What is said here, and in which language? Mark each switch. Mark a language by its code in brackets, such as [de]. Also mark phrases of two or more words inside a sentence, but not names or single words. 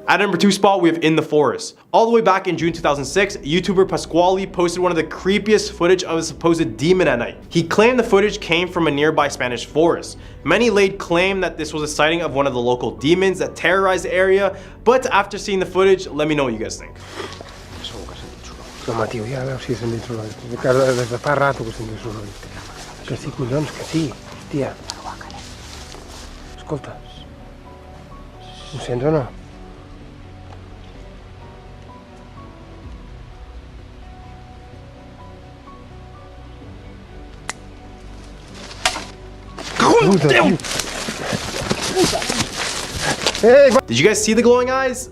[en] At number 2 spot, we have In the Forest. All the way back in June 2006, YouTuber Pasquale posted one of the creepiest footage of a supposed demon at night. He claimed the footage came from a nearby Spanish forest. Many laid claim that this was a sighting of one of the local demons that terrorized the area, but after seeing the footage, let me know what you guys think. [ca] No, tio, ja veus si he sentit soroll. Des de fa rato que he sentit soroll. Que sí, collons, que sí. Hòstia. Escolta. Ho sents o no? [en] Did you guys see the glowing eyes?